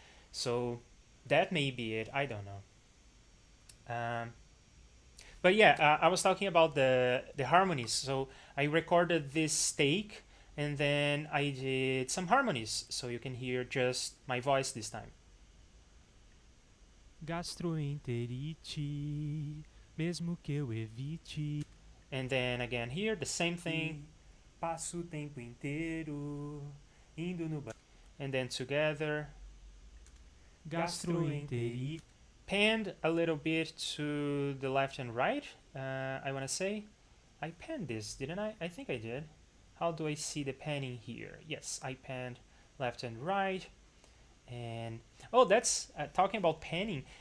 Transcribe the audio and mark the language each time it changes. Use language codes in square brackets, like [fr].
[en] So that may be it. I don't know. But yeah, I was talking about the harmonies. So I recorded this take, and then I did some harmonies, so you can hear just my voice this time. [pt] Gastroenterite, mesmo que eu evite. [en] And then again here, the same thing. [pt] Passo o tempo inteiro indo no banheiro. [en] And then together. [pt] Gastroenterite. [en] Panned a little bit to the left and right. I want to say. I panned this, didn't I? I think I did. How do I see the panning here? Yes, I panned left and right. And oh, that's talking about panning.